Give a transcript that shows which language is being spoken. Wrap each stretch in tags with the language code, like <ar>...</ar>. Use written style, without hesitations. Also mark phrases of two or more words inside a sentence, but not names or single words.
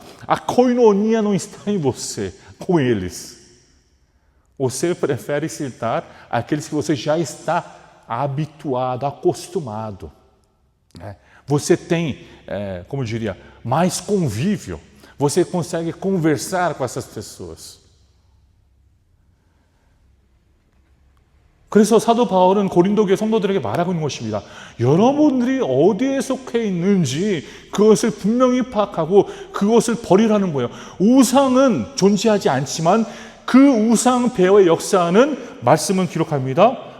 <pt>A koinonia não está em você, com eles. Você prefere sentar aqueles que você já está habituado, acostumado. Você tem, como eu diria, mais convívio. Você consegue conversar com essas pessoas.</pt> <ko>그래서 사도 바울은 고린도 교회 성도들에게 말하고 있는 것입니다. 여러분들이 어디에 속해 있는지 그것을 분명히 파악하고 그것을 버리라는 거예요. 우상은 존재하지 않지만 그 우상 배후의 역사는 말씀은 기록합니다.</ko>